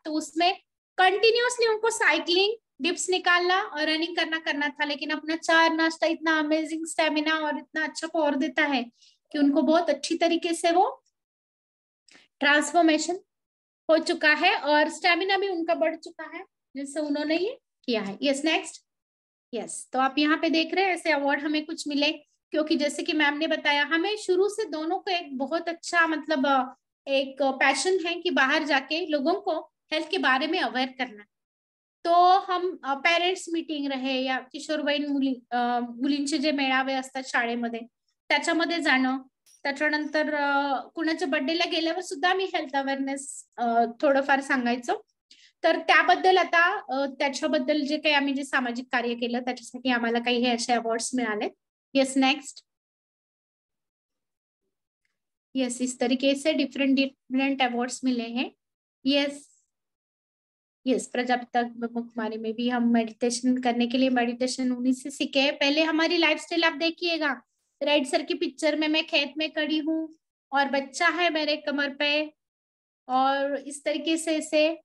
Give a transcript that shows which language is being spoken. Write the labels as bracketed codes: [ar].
[hi] तो उसमें कंटिन्यूअसली उनको साइकिलिंग, डिप्स निकालना और रनिंग करना था, लेकिन अपना चाय नाश्ता इतना अमेजिंग स्टेमिना और इतना अच्छा पावर देता है कि उनको बहुत अच्छी तरीके से वो ट्रांसफॉर्मेशन हो चुका है और स्टेमिना भी उनका बढ़ चुका है जिससे उन्होंने ये किया है। Yes, next. यस, तो आप यहाँ पे देख रहे हैं ऐसे अवार्ड हमें कुछ मिले, क्योंकि जैसे कि मैम ने बताया हमें शुरू से दोनों को एक बहुत अच्छा मतलब एक पैशन है कि बाहर जाके लोगों को हेल्थ के बारे में अवेयर करना। तो हम पेरेंट्स मीटिंग रहे या [mr] किशोरवयीन मुलींचे जे मेळावे असतात शाळेमध्ये त्याच्यामध्ये जाणं, त्याच्यानंतर कुणाच्या बर्थडेला गेल्यावर सुद्धा मी हेल्थ अवेअरनेस थोडंफार सांगायचो। तर त्याबद्दल आता त्याच्याबद्दल जे काही आम्ही जे सामाजिक कार्य केलं त्याच्यासाठी आम्हाला काही हे असे अवॉर्ड्स मिळाले। [en] Yes, next. [hi] यस, इस तरीके से डिफरेंट डिफरेंट अवार्ड्स मिले हैं। यस, यस, प्रजापिता कुमारी में भी हम मेडिटेशन करने के लिए मेडिटेशन उन्हीं से सीखे हैं। पहले हमारी लाइफस्टाइल आप देखिएगा, राइट सर की पिक्चर में मैं खेत में खड़ी हूँ और बच्चा है मेरे कमर पे और इस तरीके से इसे।